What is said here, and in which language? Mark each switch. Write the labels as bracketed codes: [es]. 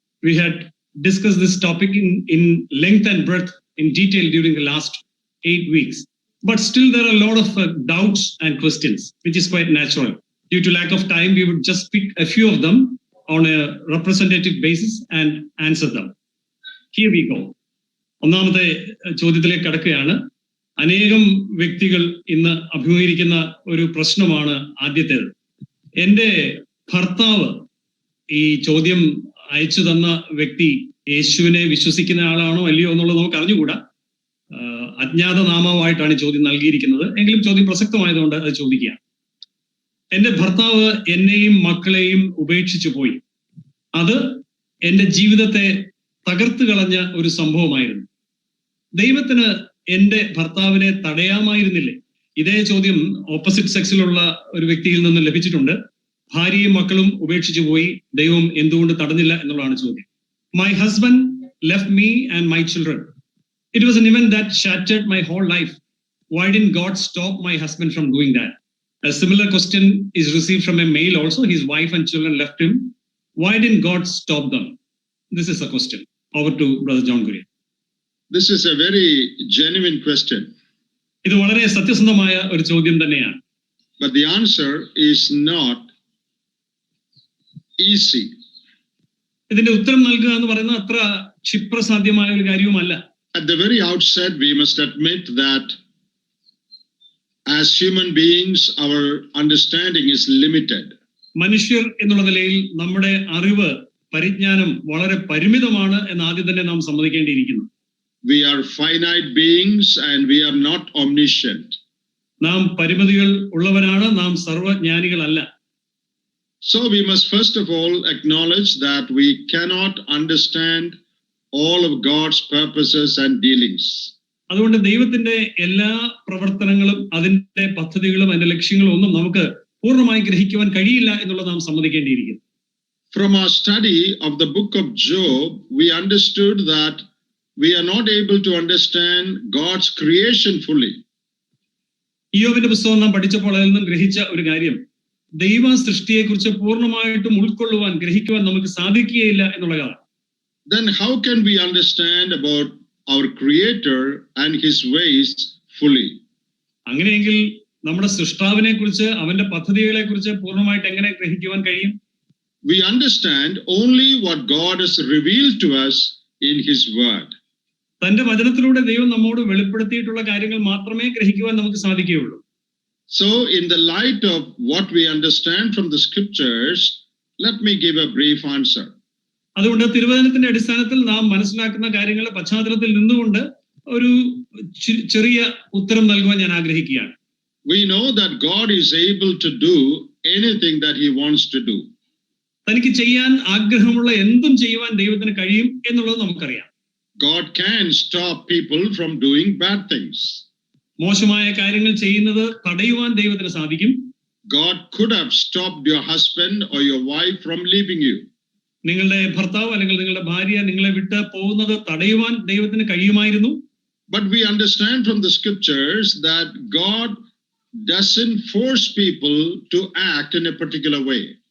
[en] We had discussed this topic in length and breadth in detail during the last 8 weeks. But still there are a lot of doubts and questions, which is quite natural. Due to lack of time, we would just pick a few of them on a representative basis and answer them. Here we go. [ml] ഒന്നാമത്തെ ചോദ്യത്തിലേക്ക് കടക്കുകയാണ്. അനേകം വ്യക്തികൾ ഇന്ന് അഭിമുഖീകരിക്കുന്ന ഒരു പ്രശ്നമാണ് ആദ്യത്തേത്. എൻ്റെ ഭർത്താവ്, ഈ ചോദ്യം അയച്ചു തന്ന വ്യക്തി യേശുവിനെ വിശ്വസിക്കുന്ന ആളാണോ അല്ലയോ എന്നുള്ളത് നമുക്ക് അറിഞ്ഞുകൂടാ. അജ്ഞാത നാമമായിട്ടാണ് ചോദ്യം നൽകിയിരിക്കുന്നത്. എങ്കിലും ചോദ്യം പ്രസക്തമായതുകൊണ്ട് അത് ചോദിക്കുകയാണ്. എൻ്റെ ഭർത്താവ് എന്നെയും മക്കളെയും ഉപേക്ഷിച്ചു പോയി. അത് എൻ്റെ ജീവിതത്തെ തകർത്ത് കളഞ്ഞ ഒരു സംഭവമായിരുന്നു. ദൈവത്തിന് എൻ്റെ ഭർത്താവിനെ തടയാമായിരുന്നില്ലേ? ഇതേ ചോദ്യം [en] opposite സെക്സിലുള്ള [ml] ഒരു വ്യക്തിയിൽ നിന്ന് ലഭിച്ചിട്ടുണ്ട്. ഭാര്യയും മക്കളും ഉപേക്ഷിച്ചു പോയി, ദൈവം എന്തുകൊണ്ട് തടഞ്ഞില്ല എന്നുള്ളതാണ് ചോദ്യം. [en] My husband left me and my children. It was an event that shattered my whole life. Why didn't God stop my husband from doing that? A similar question is received from a male also. His wife and children left him. Why didn't God stop them? This is a question. Over to Brother John Kurian. This is a very genuine question. [ml] ഇത് വളരെ സത്യസന്ധമായ ഒരു ചോദ്യം തന്നെയാണ്. [en] But the answer is not easy. [ml] ഇതിന്റെ ഉത്തരം നൽകുക എന്ന് പറയുന്നത് അത്ര ക്ഷിപ്രസാധ്യമായ ഒരു കാര്യവുമല്ല. [en] At the very outset, we must admit that as human beings, our understanding is limited. [ml] മനുഷ്യർ എന്നുള്ള നിലയിൽ നമ്മുടെ അറിവ്, പരിജ്ഞാനം വളരെ പരിമിതമാണ് എന്ന് ആദ്യം തന്നെ നാം സമ്മതിക്കേണ്ടിയിരിക്കുന്നു. [en] We are finite beings and we are not omniscient. [ml] നാം പരിമിതികൾ ഉള്ളവരാണ്, നാം സർവജ്ഞാനികളല്ല. [en] So we must first of all acknowledge that we cannot understand all of God's purposes and dealings. [ml] അതുകൊണ്ട് ദൈവത്തിന്റെ എല്ലാ പ്രവർത്തനങ്ങളും അതിന്റെ പദ്ധതികളും അതിന്റെ ലക്ഷ്യങ്ങളും ഒന്നും നമുക്ക് പൂർണ്ണമായി ഗ്രഹിക്കുവാൻ കഴിയില്ല എന്നുള്ളത് നാം സമ്മതിക്കേണ്ടിയിരിക്കുന്നു. [en] From our study of the book of Job, we understood that we are not able to understand God's creation fully. [ml] ഇയ്യോബിന്റെ പുസ്തകം നാം പഠിച്ചപ്പോൾ അതിൽ നിന്നും ഗ്രഹിച്ച ഒരു കാര്യം, ദൈവ സൃഷ്ടിയെക്കുറിച്ച് പൂർണ്ണമായിട്ടും ഉൾക്കൊള്ളുവാൻ, ഗ്രഹിക്കുവാൻ നമുക്ക് സാധിക്കുകയില്ല എന്നുള്ളതാണ്. [en] Then how can we understand about our Creator and His ways fully? [ml] അങ്ങനെയെങ്കിൽ നമ്മുടെ സൃഷ്ടാവിനെ കുറിച്ച്, അവന്റെ പദ്ധതികളെ കുറിച്ച് പൂർണ്ണമായിട്ട് എങ്ങനെ ഗ്രഹിക്കുവാൻ കഴിയും? [en] We understand only what God has revealed to us in His Word. [ml] തന്റെ വചനത്തിലൂടെ ദൈവം നമ്മോട് വെളിപ്പെടുത്തിയിട്ടുള്ള കാര്യങ്ങൾ മാത്രമേ ഗ്രഹിക്കുവാൻ നമുക്ക് സാധിക്കുകയുള്ളൂ. [en] So in the light of what we understand from the scriptures, let me give a brief answer. [ml] അതുകൊണ്ട് തിരുവചനത്തിന്റെ അടിസ്ഥാനത്തിൽ നാം മനസ്സിലാക്കുന്ന കാര്യങ്ങളുടെ പശ്ചാത്തലത്തിൽ നിന്നുകൊണ്ട് ഒരു ചെറിയ ഉത്തരം നൽകുവാൻ ഞാൻ ആഗ്രഹിക്കുകയാണ്. [en] We know that God is able to do anything that He wants to do. [ml] തനിക്ക് ചെയ്യാൻ ആഗ്രഹമുള്ള എന്തും ചെയ്യുവാൻ ദൈവത്തിന് കഴിയും എന്നുള്ളത് നമുക്കറിയാം. [en] God can stop people from doing bad things. [ml] മോശമായ കാര്യങ്ങൾ ചെയ്യുന്നത് തടയുവാൻ ദൈവത്തിന് സാധിക്കും. [en] God could have stopped your husband or your wife from leaving you. [ml] നിങ്ങളുടെ ഭർത്താവ് അല്ലെങ്കിൽ നിങ്ങളുടെ ഭാര്യ നിങ്ങളെ വിട്ട് പോകുന്നത് തടയുവാൻ ദൈവത്തിന് കഴിയുമായിരുന്നു. [en] But we understand from the scriptures that God doesn't force people to act in a particular way.